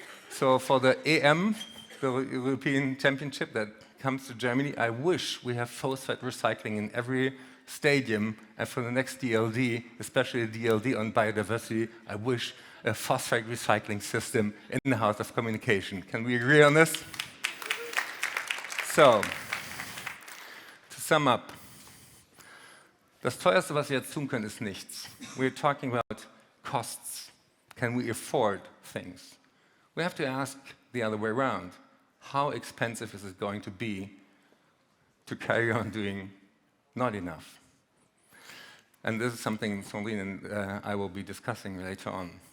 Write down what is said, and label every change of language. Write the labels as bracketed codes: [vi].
[en] So for the EM, the European Championship that comes to Germany, I wish we have phosphate recycling in every stadium, and for the next DLD, especially the DLD on biodiversity, I wish a phosphate recycling system in the House of Communication. Can we agree on this? So, to sum up, [de] das teuerste, was wir jetzt tun können, ist nichts. [en] We're talking about costs. Can we afford things? We have to ask the other way around. How expensive is it going to be to carry on doing not enough? And this is something Sandrine and I will be discussing later on.